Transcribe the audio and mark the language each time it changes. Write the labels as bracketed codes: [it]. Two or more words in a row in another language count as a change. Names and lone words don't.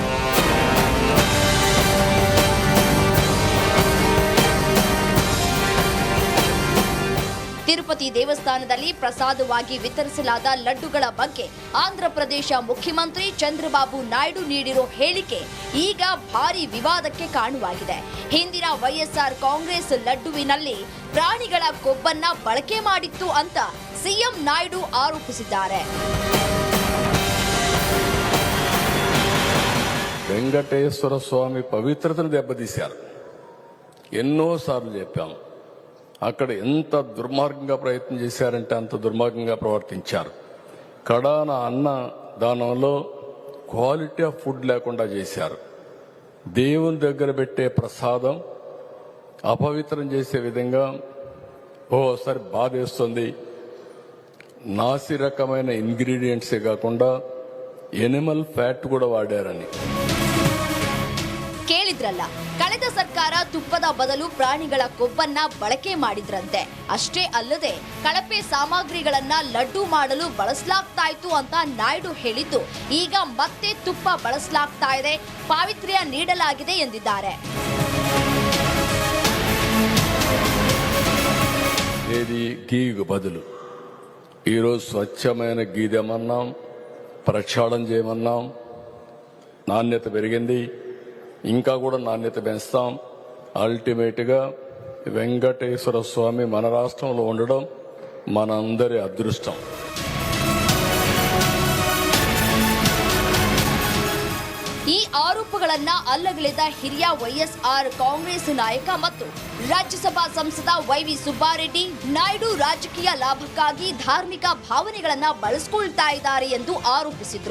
[kn] ತಿರುಪತಿ ದೇವಸ್ಥಾನದಲ್ಲಿ ಪ್ರಸಾದವಾಗಿ ವಿತರಿಸಲಾದ ಲಡ್ಡುಗಳ ಬಗ್ಗೆ ಆಂಧ್ರ ಪ್ರದೇಶ ಮುಖ್ಯಮಂತ್ರಿ ಚಂದ್ರಬಾಬು ನಾಯ್ಡು ನೀಡಿರೋ ಹೇಳಿಕೆ ಈಗ ಭಾರಿ ವಿವಾದಕ್ಕೆ ಕಾರಣವಾಗಿದೆ. ಹಿಂದಿನ ವೈಎಸ್ಆರ್ ಕಾಂಗ್ರೆಸ್ ಲಡ್ಡುವಿನಲ್ಲಿ ಪ್ರಾಣಿಗಳ ಕೊಬ್ಬನ್ನ ಬಳಕೆ ಮಾಡಿತ್ತು ಅಂತ ಸಿಎಂ ನಾಯ್ಡು ಆರೋಪಿಸಿದ್ದಾರೆ. [te] వెంకటేశ్వర స్వామి పవిత్రతను దెబ్బతీశారు. ఎన్నోసార్లు చెప్పాము. అక్కడ ఎంత దుర్మార్గంగా ప్రయత్నం చేశారంటే అంత దుర్మార్గంగా ప్రవర్తించారు. కడాన అన్న దానంలో [en] quality of food [te] లేకుండా చేశారు. దేవుని దగ్గర పెట్టే ప్రసాదం అపవిత్రం చేసే విధంగా ఓసారి బాధేస్తుంది. నాసి రకమైన ఇంగ్రీడియంట్సే కాకుండా [en] animal fat [te] కూడా వాడారని. [kn] ಕೇಳಿದ್ರಲ್ಲ, ಕಳೆದ ಸರ್ಕಾರ ತುಪ್ಪದ ಬದಲು ಪ್ರಾಣಿಗಳ ಕೊಬ್ಬನ್ನ ಬಳಕೆ ಮಾಡಿದ್ರಂತೆ. ಅಷ್ಟೇ ಅಲ್ಲದೆ ಕಳಪೆ ಸಾಮಗ್ರಿಗಳನ್ನ ಲಡ್ಡು ಮಾಡಲು ಬಳಸಲಾಗ್ತಾ ಇತ್ತು ಅಂತ ನಾಯ್ಡು ಹೇಳಿದ್ದು ಈಗ ಮತ್ತೆ ತುಪ್ಪ ಬಳಸಲಾಗ್ತಾ ಇದೆ, ಪಾವಿತ್ರ್ಯ ನೀಡಲಾಗಿದೆ ಎಂದಿದ್ದಾರೆ. [te] ఏది గీకు బదులు ఈరోజు స్వచ్ఛమైన గీ తెమన్నాం, ప్రక్షాళన చేయమన్నాం. నాణ్యత పెరిగింది, ఇంకా కూడా నాణ్యత పెంచుతాం. అల్టిమేట్గా వెంకటేశ్వర స్వామి మన రాష్ట్రంలో ఉండడం మనందరి అదృష్టం. [kn] ಈ ಆರೋಪಗಳನ್ನ ಅಲ್ಲಗಳೆದ ಹಿರಿಯ ವೈಎಸ್ಆರ್ ಕಾಂಗ್ರೆಸ್ ನಾಯಕ ಮತ್ತು ರಾಜ್ಯಸಭಾ ಸಂಸದ ವೈವಿ ಸುಬ್ಬಾರೆಡ್ಡಿ, ನಾಯ್ಡು ರಾಜಕೀಯ ಲಾಭಕ್ಕಾಗಿ ಧಾರ್ಮಿಕ ಭಾವನೆಗಳನ್ನ ಬಳಸಿಕೊಳ್ತಾ ಇದ್ದಾರೆ ಎಂದು ಆರೋಪಿಸಿದ್ರು.